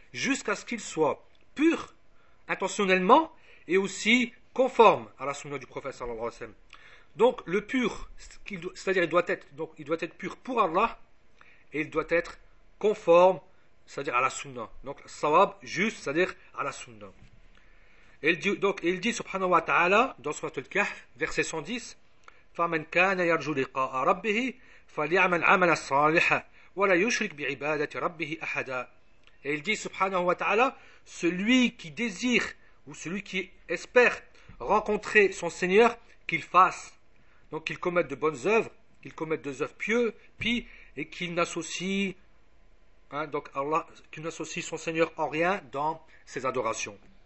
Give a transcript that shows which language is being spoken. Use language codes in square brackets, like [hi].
[fr] Jusqu'à ce qu'il soit pur, intentionnellement, et aussi conforme à la sunna du prophète sallallahu alayhi wa sallam. Donc le pur, c'est-à-dire il doit être pur pour Allah, et il doit être conforme, c'est-à-dire à la sunna. Donc sawab, juste, c'est-à-dire à la sunna. Il dit subhanahu wa ta'ala dans surat al-Kahf, verset 110, [ar] فَمَنْ كَانَ يَرْجُ لِقَاءَ رَبِّهِ فَلْيَعْمَلْ عَمَلًا صَالِحًا وَلَا يُشْرِكْ بِعِبَادَةِ رَبِّهِ أَحَدًا. [fr] Et il dit subhanahu wa ta'ala, celui qui désire ou celui qui espère rencontrer son Seigneur, qu'il fasse. Donc qu'il commette de bonnes œuvres, qu'il commette des œuvres pieuses, et qu'il n'associe, hein, donc Allah, qu'il n'associe son Seigneur en rien dans ses adorations.